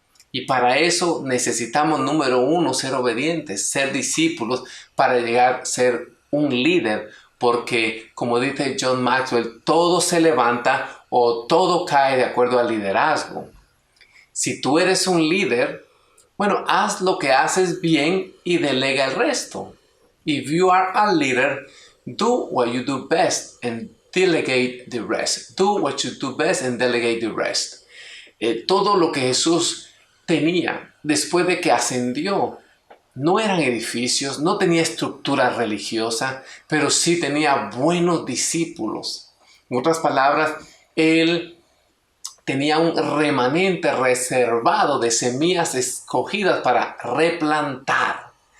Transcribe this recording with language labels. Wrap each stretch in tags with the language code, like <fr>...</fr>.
<es>Y para eso necesitamos, número 1, ser obedientes, ser discípulos para llegar a ser un líder. Porque, como dice John Maxwell, todo se levanta o todo cae de acuerdo al liderazgo. Si tú eres un líder, bueno, haz lo que haces bien y delega el resto.</es> <en>If you are a leader, do what you do best and delegate the rest. Do what you do best and delegate the rest.</en> <es>Todo lo que Jesús tenía después de que ascendió no eran edificios, no tenía estructura religiosa, pero sí tenía buenos discípulos. En otras palabras, Él tenía un remanente reservado de semillas escogidas para replantar.</es>